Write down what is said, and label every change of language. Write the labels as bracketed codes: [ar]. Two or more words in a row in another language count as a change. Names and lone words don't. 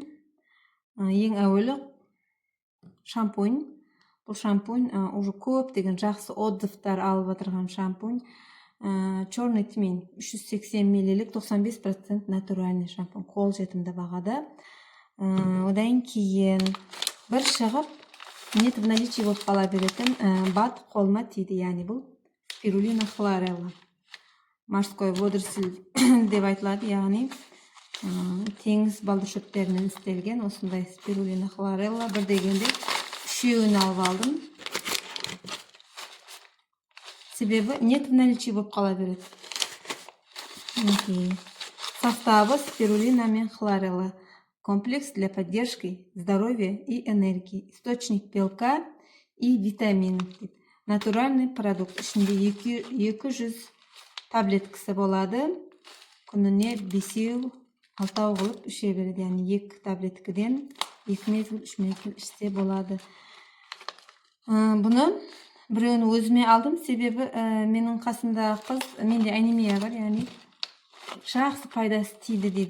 [kk] Ең әуелі шампунь. Бұл шампунь уже көптеген жақсы отзывтар алып отырған шампунь. [ru] Черный тмин 380 мл 95% натуральный шампунь. [kk] Қолжетімді бағада. Одан кейін бір шығып [ru] нет в наличии [kk] болып қала беретін бат қолма тиді, яғни бұл спирулина хлорелла. [ru] Морской водоросль [kk] деп айтылады, яғни теңіз балдыршөптерінен істелген осындай спирулина хлорелла. Бір дегенде үшеуін алып алдым. Себебі [ru] нет в наличии [kk] болып қала береді. Составы спирулина мен хлорелла. [ru] Комплекс для поддержки здоровья и энергии. Источник белка и витамин. Натуральный продукт. [kk] Ішінде 200 таблеткасы болады. Күніне 5-6 қылып іше береді. Яғни 2 таблеткіден 2 мезгіл 3 мезгіл ішсе болады. Бұны біреуін өзіме алдым. Себебі менің қасымдағы қыз, менде анемия бар, яғни жақсы пайдасы тиді дейді.